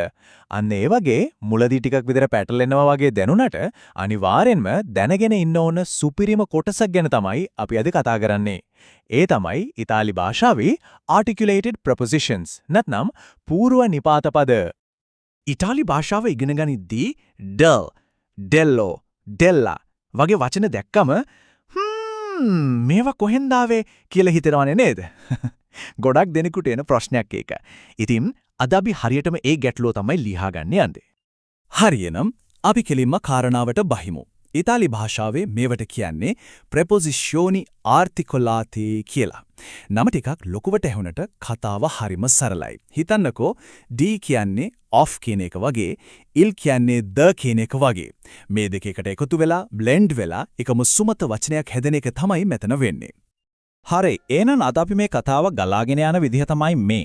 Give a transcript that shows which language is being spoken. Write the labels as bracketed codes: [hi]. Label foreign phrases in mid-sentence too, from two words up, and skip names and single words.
[si] අන්න ඒ වගේ මුලදී ටිකක් විතර පැටලෙනවා වගේ දැනුණට අනිවාර්යෙන්ම දැනගෙන ඉන්න ඕන සුපිරිම කොටසක් ගැන තමයි අපි අද කතා කරන්නේ. ඒ තමයි ඉතාලි භාෂාවේ [en] articulated prepositions [si] නැත්නම් පූර්ව නිපාත පද. ඉතාලි භාෂාව ඉගෙන ගනිද්දී [it] del, dello, della [si] වගේ වචන දැක්කම මේවා කොහෙන්ද ආවේ කියලා හිතනවනේ නේද? ගොඩක් දෙනෙකුට එන ප්‍රශ්නයක් ඒක. ඉතින් අද අපි හරියටම ඒ ගැටලුව තමයි ලියහා ගන්න යන්නේ. හරියනම් අපි කෙලින්ම කාරණාවට බහිමු. ඉතාලි භාෂාවේ මේවට කියන්නේ [it] preposizioni articolati [si] කියලා. නම ටිකක් ලොකුවට ඇහුනට කතාව හරිම සරලයි. හිතන්නකෝ D කියන්නේ off කියන එක වගේ, il කියන්නේ the කියන එක වගේ. මේ දෙක එකට එකතු වෙලා blend වෙලා එකම සුමත වචනයක් හැදෙන එක තමයි මෙතන වෙන්නේ. හරි, එහෙනම් අද අපි මේ කතාව ගලාගෙන යන විදිහ තමයි මේ.